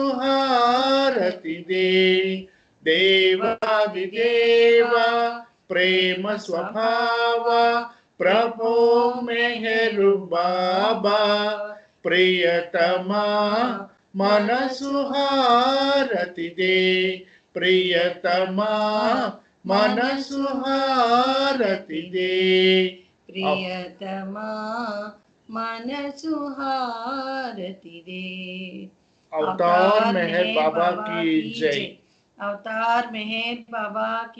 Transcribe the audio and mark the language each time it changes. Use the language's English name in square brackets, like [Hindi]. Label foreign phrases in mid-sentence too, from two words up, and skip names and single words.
[Telugu] హారతిదే దేవాది దేవా ప్రేమ స్వభావ ప్రభో మెహరు బాబా ప్రియతమా మనసు హారతిదే ప్రియతమా మనసు హారతిదే ప్రియతమా మనసు హారతిదే [Hindi] अवतार मेहर बाबा की जय। अवतार मेहर बाबा की